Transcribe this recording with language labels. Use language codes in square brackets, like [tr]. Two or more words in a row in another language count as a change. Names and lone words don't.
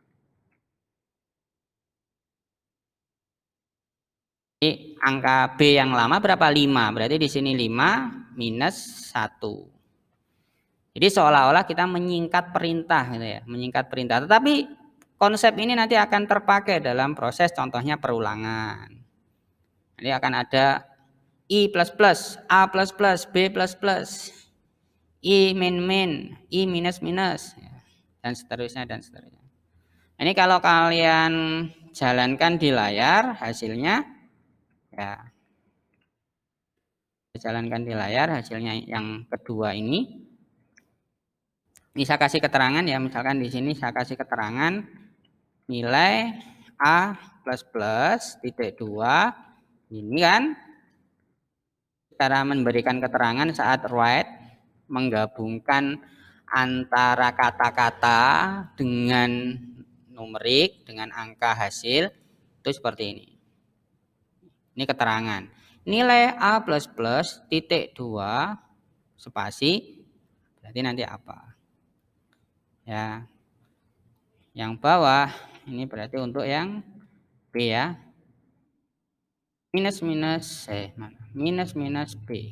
[id] Jadi angka B yang lama berapa? 5. Berarti di sini 5 minus 1. Jadi seolah-olah kita menyingkat perintah gitu ya, menyingkat perintah. Tetapi konsep ini nanti akan terpakai dalam proses contohnya perulangan. Nanti akan ada I plus plus, A plus plus, B plus plus, I min min, I minus minus, dan seterusnya dan seterusnya. Ini kalau kalian jalankan di layar hasilnya ya, jalankan di layar hasilnya yang kedua ini. Ini saya kasih keterangan ya, misalkan di sini saya kasih keterangan nilai A plus plus titik 2 ini kan cara memberikan keterangan saat write menggabungkan antara kata-kata dengan numerik dengan angka hasil itu seperti ini. Ini keterangan. Nilai A plus plus titik 2 spasi berarti nanti apa? Ya. Yang bawah ini berarti untuk yang B ya. Minus minus minus minus B.